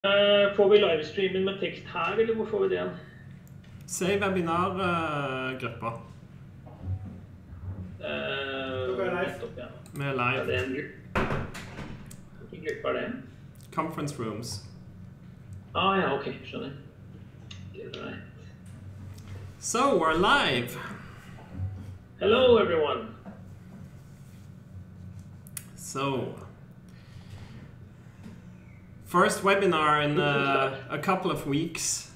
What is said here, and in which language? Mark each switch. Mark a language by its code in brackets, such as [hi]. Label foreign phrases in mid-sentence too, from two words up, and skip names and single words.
[no] Får vi livestreamen med tekst her, eller hvor får vi det igjen? Se webinar-gruppa. Med live. Ja, det er en gruppe. Hvilken gruppe er det? [en] Conference rooms. [no] Ja, ok, skjønner. [en] Right. So, we're live. Hello, everyone. So, first webinar in a couple of weeks.